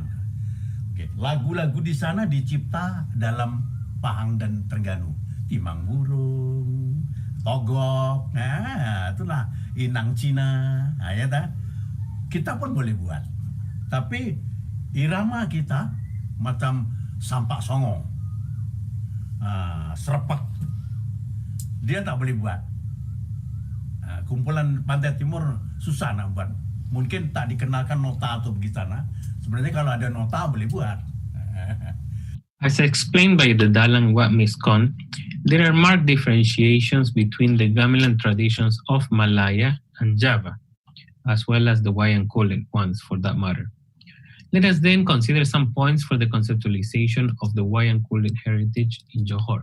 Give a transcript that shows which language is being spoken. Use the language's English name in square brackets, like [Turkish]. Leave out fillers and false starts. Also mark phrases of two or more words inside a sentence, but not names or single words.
[Malay] Oke, lagu-lagu di sana dicipta dalam Pahang dan Terengganu. Timang burung, togok, itulah inang Cina, ya tak? Kita pun boleh buat. Tapi irama kita macam sampak songo, serpak, dia tak boleh buat. Kumpulan Pantai Timur susah nak buat. Mungkin tak dikenalkan nota atau pergi sana. Sebenarnya kalau ada nota boleh buat. [English] As explained by the Dalang Wat Miskon, there are marked differentiations between the gamelan traditions of Malaya and Java, as well as the Wayang Kulit ones for that matter. Let us then consider some points for the conceptualization of the Wayang Kulit heritage in Johor.